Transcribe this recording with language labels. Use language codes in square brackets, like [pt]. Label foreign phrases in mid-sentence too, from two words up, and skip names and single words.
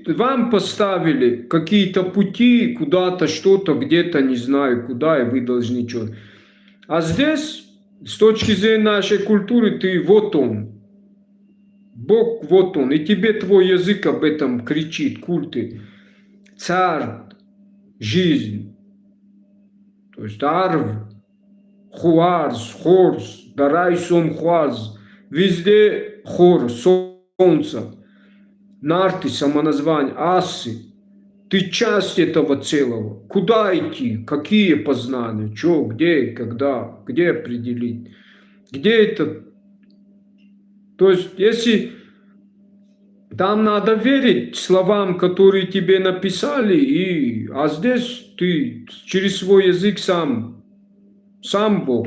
[ru] Вам поставили какие-то пути, куда-то, что-то, где-то, не знаю, куда, и вы должны что-то. А здесь, с точки зрения нашей культуры, ты вот он. Бог вот он. И тебе твой язык об этом кричит, культы. Царь, жизнь. То есть [os] арв, хуарз, хорз, дарай сом хуарз. [ru] Везде хор, солнце. Нарты, самоназвание, асы. Ты часть этого целого. Куда идти? Какие познания? Что, где, когда? Где определить? Где это? То есть, если там надо верить словам, которые тебе написали, а здесь ты через свой язык сам Бог.